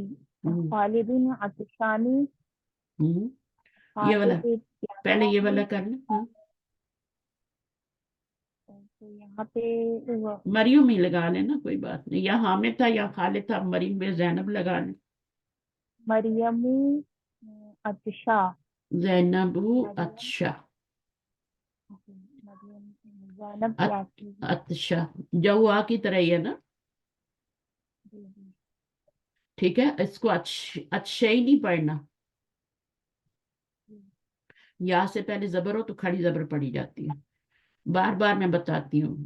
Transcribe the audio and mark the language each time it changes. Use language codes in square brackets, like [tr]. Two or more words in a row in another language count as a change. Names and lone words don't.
[ar] हम्म, خالدٌ عطشانٌ, [hi] हम्म, ये वाला खालिद पहले ये वाला यानी, कर लें। हाँ, तो यहाँ पे वो मरियम ही लगा लेना, कोई बात नहीं, या हामिद था या खालिद था, मरियम में जैनब लगा लें। [ar] مريمُ عطشى, [hi] जैनबू मरियम, अच्छा, मरियम जैनब अत, क्या थी? अच्छा, जवा की तरह ही है ना? जी जी ठीक है, इसको अच्छे ही नहीं पढ़ना, जी। या से पहले जबर हो तो खड़ी जबर पड़ी जाती है, बार बार मैं बताती हूँ।